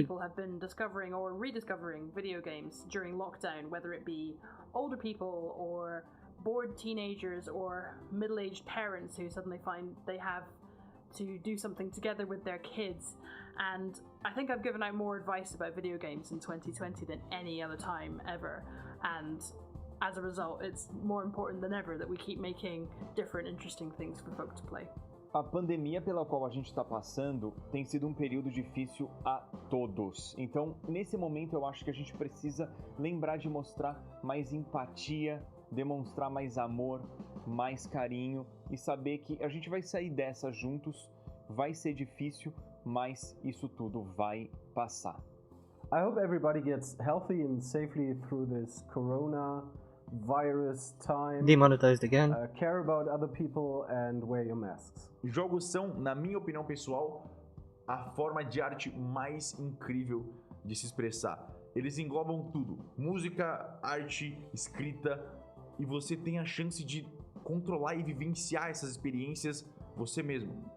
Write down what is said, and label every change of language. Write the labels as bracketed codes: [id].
[en] people have been discovering or rediscovering video games during lockdown, whether it be older people or bored teenagers or middle-aged parents who suddenly find they have to do something together with their kids. And I think I've given out more advice about video games in 2020 than any other time ever. And as a result, it's more important than ever that we keep making different, interesting things for folk to play. [pt] A pandemia pela qual a gente está passando tem sido um período difícil a todos. Então, nesse momento, eu acho que a gente precisa lembrar de mostrar mais empatia, demonstrar mais amor, mais carinho e saber que a gente vai sair dessa juntos. Vai ser difícil, mas isso tudo vai passar. [en] I hope everybody gets healthy and safely through this coronavirus time. Demonetized again. Care about other people and wear your masks. [pt] Jogos são, na minha opinião pessoal, a forma de arte mais incrível de se expressar. Eles englobam tudo: música, arte, escrita, e você tem a chance de controlar e vivenciar essas experiências você mesmo.